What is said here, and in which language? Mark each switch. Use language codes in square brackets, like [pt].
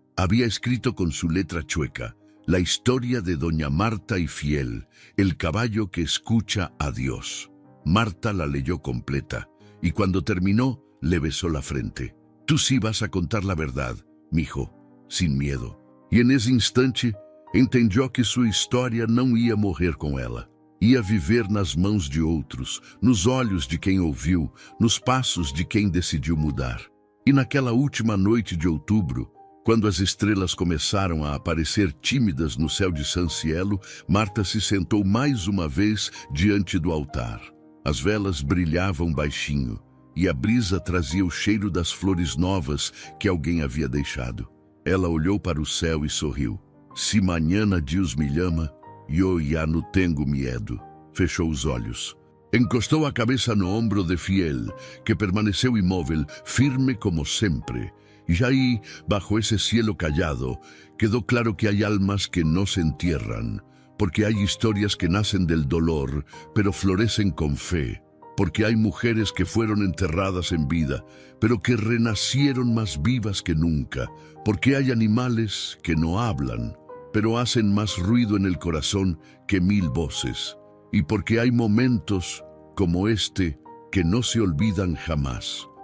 [es] Había escrito con su letra chueca la historia de Doña Marta y Fiel, el caballo que escucha a Dios. Marta la leyó completa, y cuando terminó, le besó la frente. Tú sí vas a contar la verdad, mijo, sin miedo. Y en ese instante, entendió que su [pt] história não ia morrer com ela. Ia viver nas mãos de outros, nos olhos de quem ouviu, nos passos de quem decidiu mudar. E naquela última noite de outubro, quando as estrelas começaram a aparecer tímidas no céu de San Cielo, Marta se sentou mais uma vez diante do altar. As velas brilhavam baixinho, e a brisa trazia o cheiro das flores novas que alguém havia deixado. Ela olhou para o céu e sorriu. Se [es] mañana [pt] Deus me llama, eu já não tenho medo. Fechou os olhos. Encostou a cabeça no ombro de Fiel, que permaneceu imóvel, firme como sempre. [es] Y ahí, bajo ese cielo callado, quedó claro que hay almas que no se entierran, porque hay historias que nacen del dolor, pero florecen con fe, porque hay mujeres que fueron enterradas en vida, pero que renacieron más vivas que nunca, porque hay animales que no hablan, pero hacen más ruido en el corazón que 1000 voces, y porque hay momentos como este que no se olvidan jamás.